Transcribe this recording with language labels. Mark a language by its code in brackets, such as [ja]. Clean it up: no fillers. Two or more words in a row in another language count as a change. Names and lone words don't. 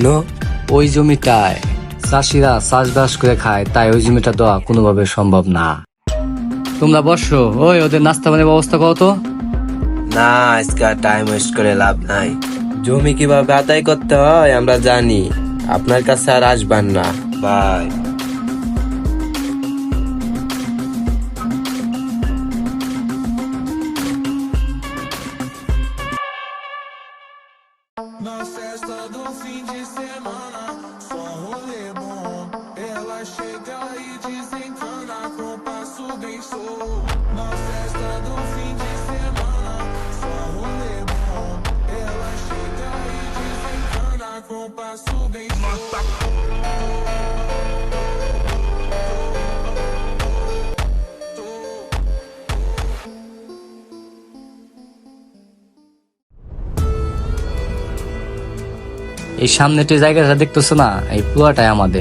[bn] ওই জমিটায় চাষিরা চাষবাস করে খায়, তাই ওই জমিটা দেওয়া কোনোভাবে সম্ভব না। তোমরা বসো, ওই ওদের নাস্তা পানির ব্যবস্থা করো তো। না, আজকে [en] time waste [bn] করে লাভ নাই। জমি কিভাবে আদায় করতে হয় আমরা জানি, আপনার কাছে আর আসবেন না। বাই। [pt] Na festa do fim de semana, só rolê bom. Ela chega e desencana com passo bem solto. Na festa do fim de semana, só rolê bom. Ela chega e desencana com passo bem solto. [bn] এই সামনে জায়গাটা দেখতেছো না, এই পুরাটাই আমাদের।